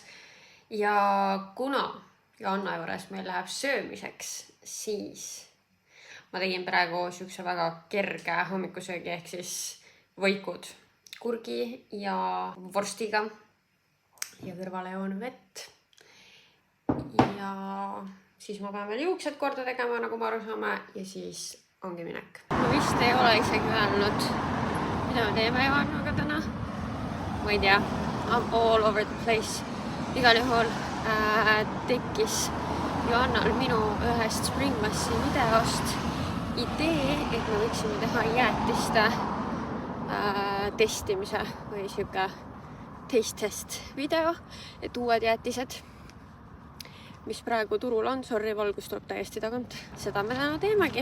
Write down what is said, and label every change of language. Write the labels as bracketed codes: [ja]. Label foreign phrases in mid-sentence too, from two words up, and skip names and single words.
[et] Ja kuna Joanna juures meil läheb söömiseks, siis ma tegin praegu siukse väga kerge hommikusöögi ehk siis võikud kurgi ja vorstiga ja kõrvale joon vett. Ja siis ma pean veel juuksed korda tegema, nagu me aru saame, ja siis ongi minek. Ma vist ei ole isegi öelnud, mida me teeme Joannaga täna. Ma ei tea, [en] I'm all over the place. [et] Igal juhul tekkis Joannal minu ühest Springmassi videost idee, et me võiksime teha jäätiste testimise või siuke [en] taste test [et] video, et uued jäätised, mis praegu turul on, sorry, valgus tuleb täiesti tagant, seda me täna teemegi.